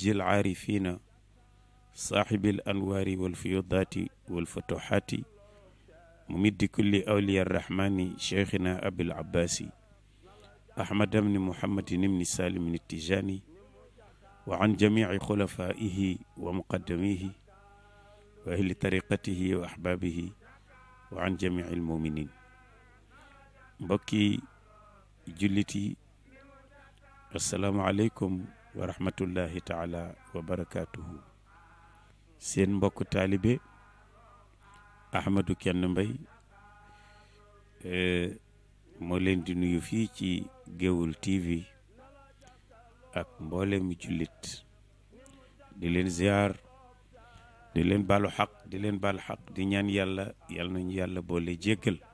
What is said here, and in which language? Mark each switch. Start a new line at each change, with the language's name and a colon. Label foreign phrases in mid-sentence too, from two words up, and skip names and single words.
Arabic: العارفين صاحب الأنوار والفيوضات والفتوحات ممد كل أولياء الرحمن شيخنا أبي العباس أحمد بن محمد بن سالم التجاني وعن جميع خلفائه ومقدميه وأهل طريقته وأحبابه وعن جميع المؤمنين
Wolof: mbokki julliti
Arabic: السلام عليكم ورحمة الله تعالى وبركاته
Wolof: seen mbokk taalibe
Arabic: Ahmadou Kende Mbaye
Wolof: moo leen di nuyu fii ci Géoul TV ak mboolem jullit di leen ziar di leen baalu xaq di leen baal xaq di ñaan yàlla yal nañu yàlla boole jéggal